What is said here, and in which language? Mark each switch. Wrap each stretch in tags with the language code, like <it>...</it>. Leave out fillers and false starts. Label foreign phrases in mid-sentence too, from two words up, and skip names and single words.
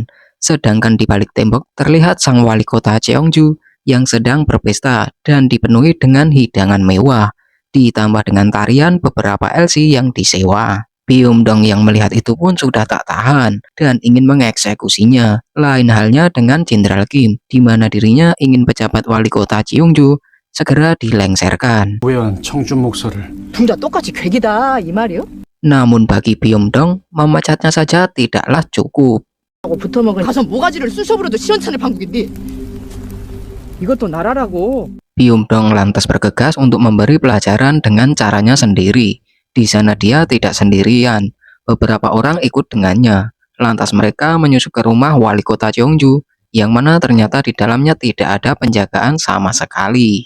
<id>Sedangkan di balik tembok terlihat sang wali kota Cheongju yang sedang berpesta dan dipenuhi dengan hidangan mewah, ditambah dengan tarian beberapa LC yang disewa. Byung-dong yang melihat itu pun sudah tak tahan dan ingin mengeksekusinya. Lain halnya dengan Jenderal Kim, di mana dirinya ingin pejabat wali kota Cheongju segera dilengserkan.</id> <ko>둘 다 똑같이 괴기다 이 말이요?</ko> <id>Namun bagi Byung-dong, memecatnya saja tidaklah cukup.</id> <ko>하고 붙어먹은 가서 모가지를 쑤셔부려도 시원찮을 판국인데 이것도 나라라고.</ko> <id>Byung-dong lantas bergegas untuk memberi pelajaran dengan caranya sendiri. Di sana dia tidak sendirian, beberapa orang ikut dengannya. Lantas mereka menyusup ke rumah wali kota Cheongju, yang mana ternyata di dalamnya tidak ada penjagaan sama sekali.</id>